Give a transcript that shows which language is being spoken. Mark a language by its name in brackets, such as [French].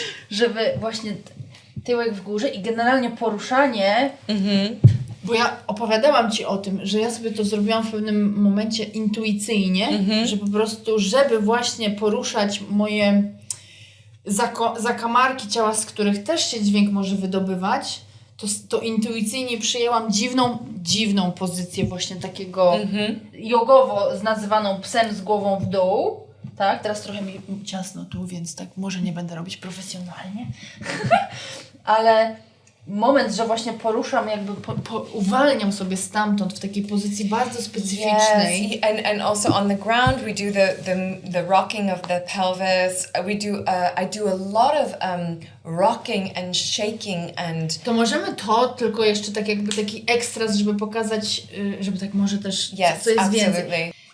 [Polish] żeby właśnie tyłek w górze i generalnie poruszanie, bo ja opowiadałam Ci o tym, że ja sobie to zrobiłam w pewnym momencie intuicyjnie, że po prostu, żeby właśnie poruszać moje zakamarki ciała, z których też się dźwięk może wydobywać, to intuicyjnie przyjęłam dziwną pozycję właśnie takiego jogowo nazywaną psem z głową w dół. Tak, teraz trochę mi ciasno tu, więc tak może nie będę robić profesjonalnie. Ale moment, że właśnie poruszam, jakby uwalniam sobie stamtąd w takiej pozycji bardzo specyficznej. [English] Yes, and also on the ground we do the rocking of the pelvis. I do a lot of rocking and shaking and. [Polish] To możemy to tylko jeszcze tak jakby taki ekstras, żeby pokazać, żeby tak może też co jest więcej.